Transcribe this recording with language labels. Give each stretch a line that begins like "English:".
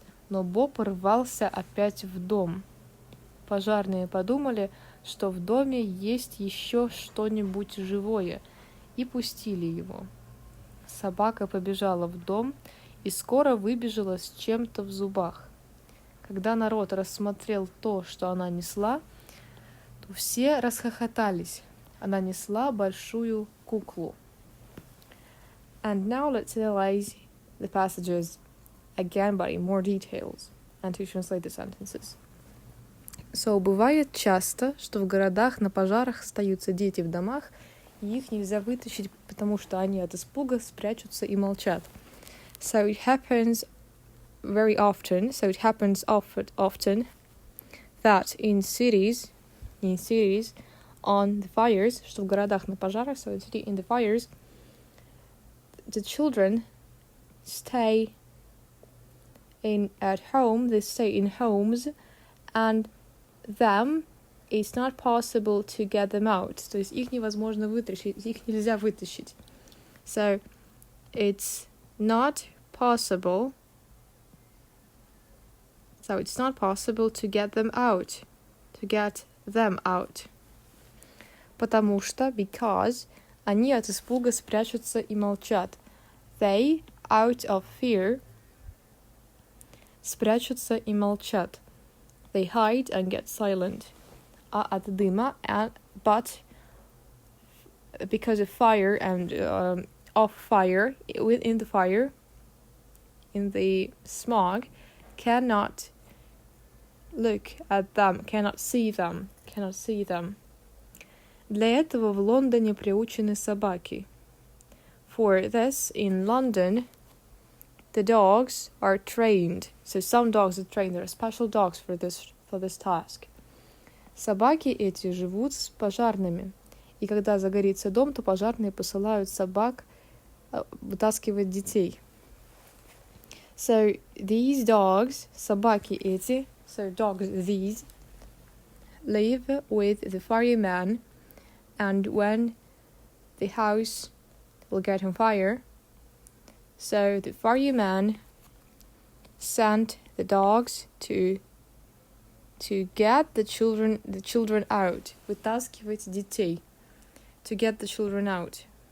Russian: Но Боб рвался опять в дом. Пожарные подумали, что в доме есть еще что-нибудь живое, и пустили его. Собака побежала в дом и скоро выбежала с чем-то в зубах. Когда народ рассмотрел то, что она несла, то все расхохотались. Она несла большую куклу.
English: And now let's analyze the passages again but in more details and to translate the sentences.
Russian: So, бывает часто, что в городах на пожарах остаются дети в домах, и их нельзя вытащить, потому что они от испуга спрячутся и молчат.
English: So it happens very often, often that in cities on the fires,
Russian: что в городах на пожарах,
English: so in the fires, the children stay at home, they stay in homes, and them, it's not possible to get them out.
Russian: То есть их невозможно вытащить, их нельзя вытащить.
English: So it's not possible to get them out.
Russian: Потому что, because, они от испуга спрячутся и молчат.
English: They, out of fear,
Russian: спрячутся и молчат.
English: They hide and get silent.
Russian: А от дыма,
English: but because of fire and in the smog, cannot look at them, cannot see them.
Russian: Для этого в Лондоне приучены собаки.
English: For this, in London, the dogs are trained. So some dogs are trained. There are special dogs for this task.
Russian: Собаки эти живут с пожарными. И когда загорится дом, то пожарные посылают собак вытаскивать детей.
English: So these dogs,
Russian: собаки эти,
English: so dogs these, live with the fireman, and when the house will get on fire, so the fireman sent the dogs to get the children out,
Russian: вытаскивать детей,
English: to get the children out.